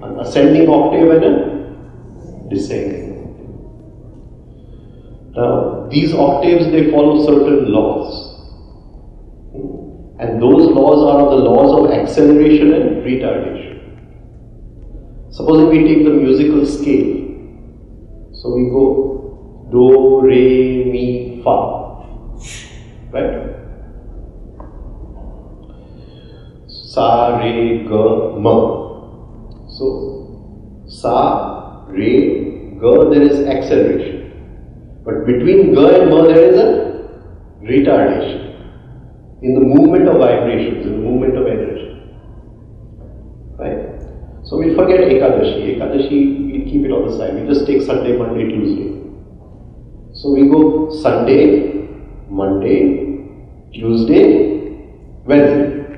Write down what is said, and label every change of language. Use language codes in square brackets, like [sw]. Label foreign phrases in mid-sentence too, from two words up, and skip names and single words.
[en] An ascending octave and a descending octave. Now these octaves, they follow certain laws. And those laws are the laws of acceleration and retardation. Supposing we take the musical scale, so we go do, re, mi, fa, right? [hi] Sa, re, ga, ma. So, sa, re, ga, [en] there is acceleration. But between ga and ma, there is a retardation in the movement of vibrations, in the movement of energy. Right? So we'll forget Ekadashi. Ekadashi, we'll keep it on the side. We just take Sunday, Monday, Tuesday. So we go Sunday, Monday, Tuesday, Wednesday.